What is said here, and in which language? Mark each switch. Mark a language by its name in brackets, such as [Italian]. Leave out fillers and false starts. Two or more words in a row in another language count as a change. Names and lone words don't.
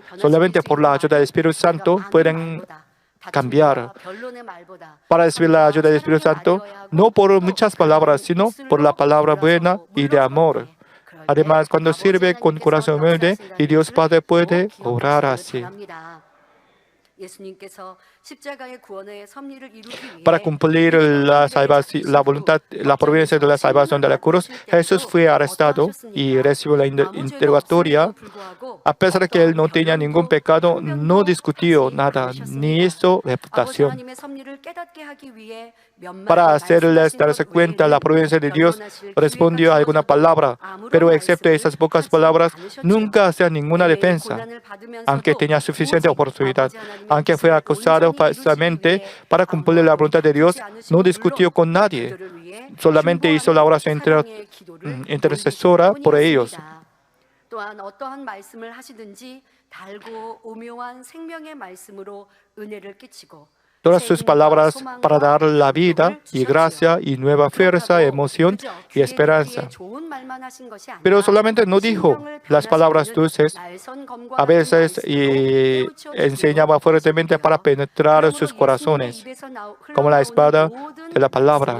[Spanish] Solamente por la ayuda del Espíritu Santo pueden cambiar. Para recibir la ayuda del Espíritu Santo, no por muchas palabras, sino por la palabra buena y de amor. Además, cuando sirve con corazón humilde, y Dios Padre puede orar así. [Korean] 십자가의 구원의 섭리를 이루기 위해 [Spanish] Para cumplir la voluntad, la providencia de la salvación de la cruz, Jesús fue arrestado y recibió la interrogatoria. A pesar de que él no tenía ningún pecado, no discutió nada, ni hizo reputación. [Korean] 하나님의 섭리를 깨닫게 하기 위해 [Spanish] Para hacerles darse cuenta la providencia de Dios, respondió alguna palabra, pero excepto esas pocas palabras, nunca hacía ninguna defensa, aunque tenía suficiente oportunidad. Aunque fue acusado falsamente para cumplir la voluntad de Dios, no discutió con nadie, solamente hizo la oración intercesora por ellos. [Korean] 또한 어떠한 말씀을 하시든지 달고 오묘한 생명의 말씀으로 은혜를 끼치고 [Spanish] Todas sus palabras para dar la vida y gracia y nueva fuerza, emoción y esperanza. Pero solamente no dijo las palabras dulces, a veces enseñaba fuertemente para penetrar sus corazones, como la espada de la palabra.